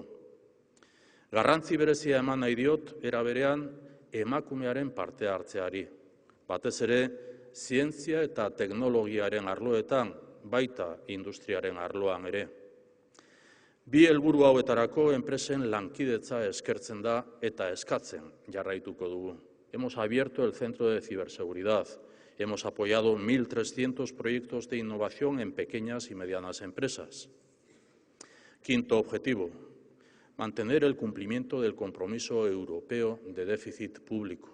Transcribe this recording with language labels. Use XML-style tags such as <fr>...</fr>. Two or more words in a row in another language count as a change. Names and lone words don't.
<eu>Garrantzi berezia eman nahi diot, era berean, emakumearen parte hartzeari. Batez ere, zientzia eta teknologiaren arloetan, baita industriaren arloan ere. Bi helburu hauetarako enpresen lankidetza eskertzen da eta eskatzen jarraituko dugu.</eu> <es>Hemos abierto el Centro de Ciberseguridad. Hemos apoyado 1.300 proyectos de innovación en pequeñas y medianas empresas. Quinto objetivo, mantener el cumplimiento del compromiso europeo de déficit público.</es>